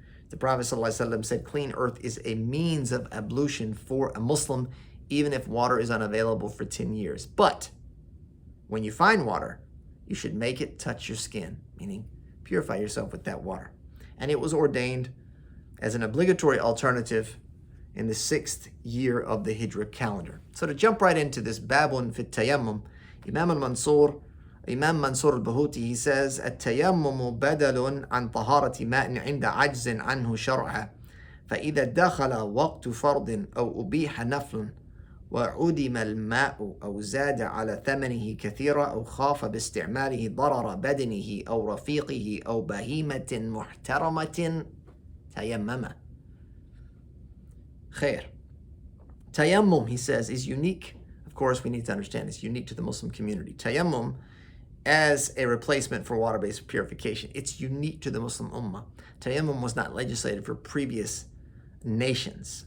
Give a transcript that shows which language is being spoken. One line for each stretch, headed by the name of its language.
English: The Prophet ﷺ said clean earth is a means of ablution for a Muslim, even if water is unavailable for 10 years. But when you find water, you should make it touch your skin, meaning purify yourself with that water. And it was ordained as an obligatory alternative in the 6th year of the Hijrah calendar. So to jump right into this babun fit tayammum, Imam Mansur al-Bahuti, he says,
Arabic: التيمم بدل عن طهارة ماء عند عجز عنه شرعا فإذا دخل وقت فرض أو أبيح نفل وعدم الماء أو زاد على ثمنه كثيرا أو خاف باستعماله ضرر بدنه أو رفيقه أو بهيمة محترمة تيمم. خير.
English: Tayammum, he says, is unique. Of course, we need to understand it's unique to the Muslim community. Tayammum as a replacement for water-based purification. It's unique to the Muslim Ummah. Tayammum was not legislated for previous nations.